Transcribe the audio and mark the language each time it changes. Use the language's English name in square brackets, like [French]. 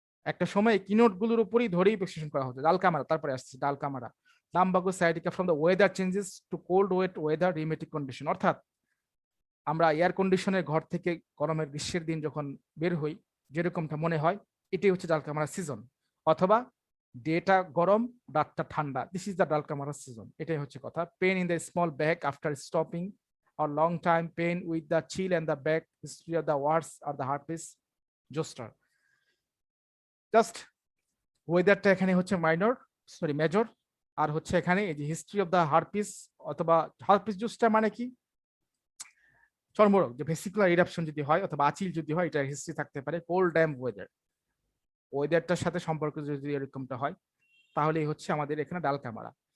[Bangla] একটা সময় কিনোট গুলোর উপরই ধরেই প্রেসক্রিপশন করা হতো। ডাল কামারা, তারপরে আসছে ডাল Camara, [English] Lumbago sciatica from the weather changes to cold wet weather rheumatic condition. [Bangla] অর্থাৎ আমরা এয়ার কন্ডিশনের ঘর থেকে গরমের গ্রীষ্মের দিন যখন বের হই, যেরকমটা মনে হয় এটাই হচ্ছে ডাল কামারা সিজন, অথবা ডেটা গরম রাতটা ঠান্ডা, [English] This is the dulcamara season. [Bangla] এটাই হচ্ছে কথা। [English] Pain in the small back after stopping or long time pain with the chill and the back, history of the warts or the herpes zoster. [Bangla] Just ওয়েদারটা এখানে হচ্ছে minor, sorry major. আর হচ্ছে এখানে এই যে [English] history of the herpes [Bangla] অথবা herpes zoster মানে কি, চর্মরোগ, যে ভেসিকুলার ইরাপশন যদি হয় অথবা আচিল যদি হয়, এটার হিস্ট্রি থাকতে পারে। কোল্ড ড্যাম্প ওয়েদার, ওয়েদারটার সাথে সম্পর্ক যদি এরকমটা হয়, তাহলেই হচ্ছে আমাদের এখানে ডাল কামারা।